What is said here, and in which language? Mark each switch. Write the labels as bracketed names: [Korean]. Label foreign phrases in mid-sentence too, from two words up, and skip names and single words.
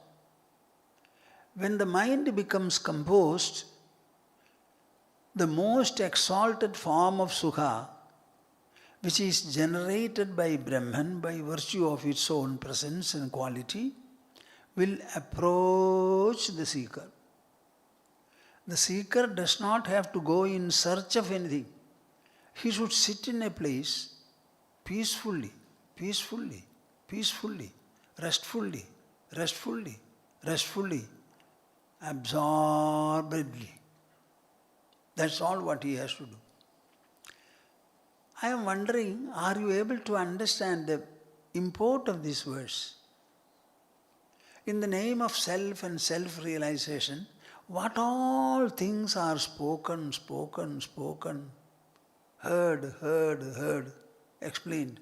[English] When the mind becomes composed, the most exalted form of Sukha, which is generated by Brahman by virtue of its own presence and quality, will approach the seeker. The seeker does not have to go in search of anything. He should sit in a place peacefully, peacefully, peacefully, restfully, restfully, restfully, absorbedly. That's all what he has to do. I am wondering, are you able to understand the import of this verse? In the name of self and self-realization, what all things are spoken, heard, explained.